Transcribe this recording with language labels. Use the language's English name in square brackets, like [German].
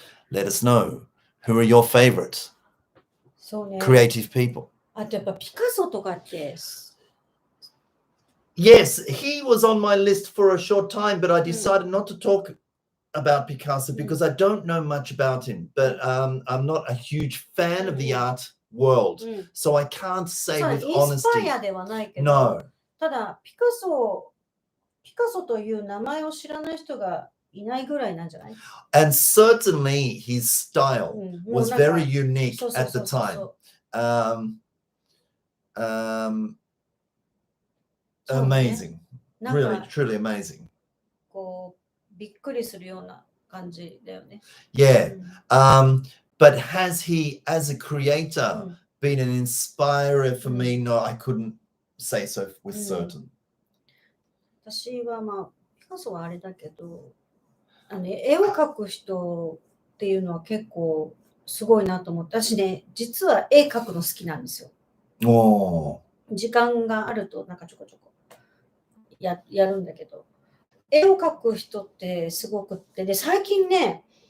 [English] Let us know who are your favorite [Japanese] そうね。 [English] creative people. [Japanese] あとやっぱピカソとかって。 [English] Yes, he was on my list for a short time, but I decided not to talk about Picasso because I don't know much about him. But I'm not a huge fan of the art world, so I can't say with [Japanese] インスパ [English] honesty. [Japanese] イアではないけど、 [English] No. [Japanese] ただピカソという名前を知らない人がいないぐらいなんじゃない？ [English] And certainly his style was very unique at the time. Amazing. Really, truly amazing. [Japanese] こうびっくりするような感じだよね。 [English] Yeah. But has he, as a creator, been an inspirer for me? No, I couldn't say so with certain. [Japanese] 私はピカソはあれだけど、絵を描く人っていうのは結構すごいなと思って、私ね、実は絵描くの好きなんですよ。時間があるとなんかちょこちょこやるんだけど、絵を描く人ってすごくって、で最近ね、